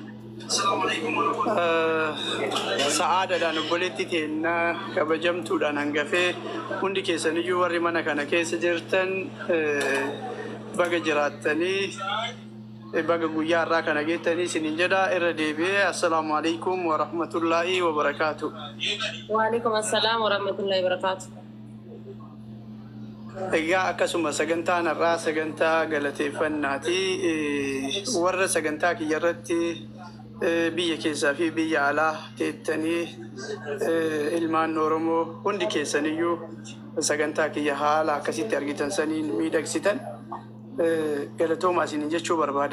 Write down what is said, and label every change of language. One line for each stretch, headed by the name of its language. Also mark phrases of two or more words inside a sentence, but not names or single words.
Oromo: Sa'aadaadhaan obboleetti keenya kabajamtuudhaan hangafee hundi keessaniyyuu warri mana kana keessa jirtan baga jiraattanii baga guyyaa irraa kana geettanii isiniin jedha irra deebi'ee
Arabic: السلام عليكم ورحمة الله وبركاته. وعليكم السلام ورحمة الله وبركاته.
Oromo: Egaa akkasuma sagantaan irraa sagantaa galateeffannaati warra sagantaa kiyya irratti biyya keessaa fi biyya alaa teettanii ilmaan Oromoo hundi keessaniyyuu sagantaa kiyya haala akkasitti argitan saniin miidhagsitan galatoomaa isiniin jechuu barbaada.